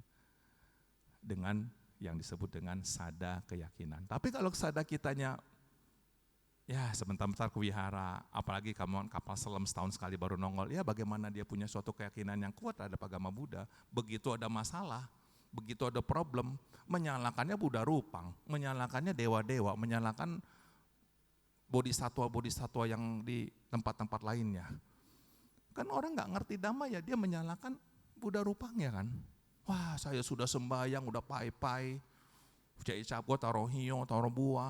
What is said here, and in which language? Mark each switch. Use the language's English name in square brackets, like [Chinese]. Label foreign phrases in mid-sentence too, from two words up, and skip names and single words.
[Indonesian] Dengan yang disebut dengan sada keyakinan. Tapi kalau sada kitanya ya sebentar-bentar ke wihara, apalagi kamu kapal selam setahun sekali baru nongol, ya bagaimana dia punya suatu keyakinan yang kuat terhadap agama Buddha, begitu ada masalah, begitu ada problem, menyalahkannya Buddha Rupang, menyalahkannya dewa-dewa, menyalahkan bodhisatwa-bodhisatwa yang di tempat-tempat lainnya. Kan orang nggak ngerti Dhamma ya, dia menyalahkan Buddha Rupangnya kan. Wah saya sudah sembahyang, udah pai-pai, cai capo, taruh hiyo, taruh buah.